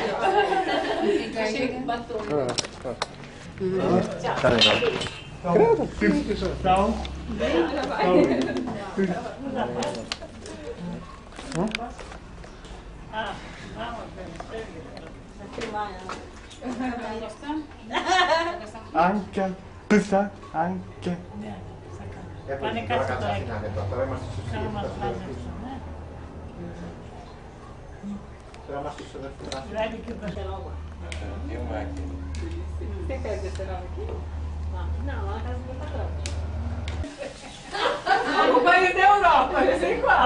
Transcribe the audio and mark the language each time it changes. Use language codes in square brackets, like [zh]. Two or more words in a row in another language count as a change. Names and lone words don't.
[pt] Chega, batom. Tá legal. Credo, que isso? Ah, vamos, vai filmar ela. [it] Anche, questa, anche. Pane cazzo dai. [pt] Vai aqui pra geral. Filmar aqui. Você quer descer aqui? Não, lá na casa do meu patrão. O banho da Europa, eu sei qual.